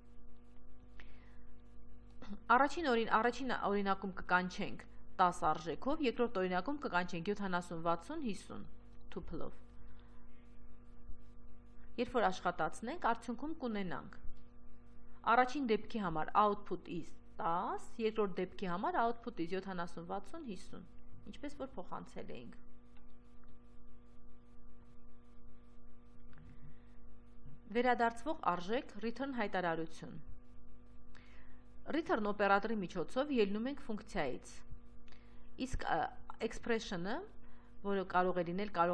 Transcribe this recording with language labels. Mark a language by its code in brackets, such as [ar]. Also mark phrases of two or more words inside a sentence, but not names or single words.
[hy] Առաջին օրինակում կկանչենք 10 արժեքով, երկրորդ օրինակում կկանչենք 70, 60, 50 tuple-ով։ Երբ որ աշխատացնենք, արդյունքում կունենանք առաջին դեպքի համար [en] output is 10, [hy] երկրորդ դեպքի համար [en] output is 70, 60, 50, [hy] ինչպես որ փոխանցել էինք։ Վերադարձվող արժեք return հայտարարություն։ Return օպերատորի միջոցով ելնում ենք ֆունկցիայից, իսկ expression-ը, որը կարող է լինել, կարող